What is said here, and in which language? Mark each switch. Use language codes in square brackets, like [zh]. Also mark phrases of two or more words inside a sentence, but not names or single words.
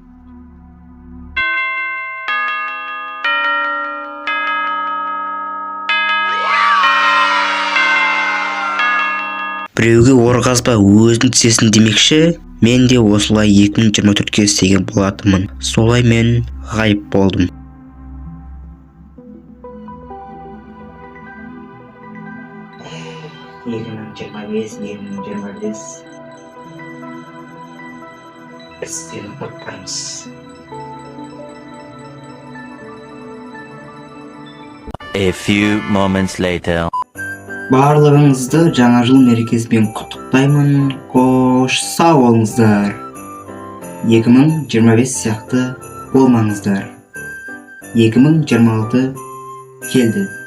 [kk] біреуге орғазба өзін тізесін демекші, мен де осылай 2024-ке істеген болатынмын. Солай мен ғайып болдым. Біз сені ұмытпаймыз. [en] A few moments later. [kk] Барлығыңызды жаңа жыл мерекесімен құттықтаймын. Қош сау болыңыздар. 2025 сияқты болмаңыздар. 2026 келді.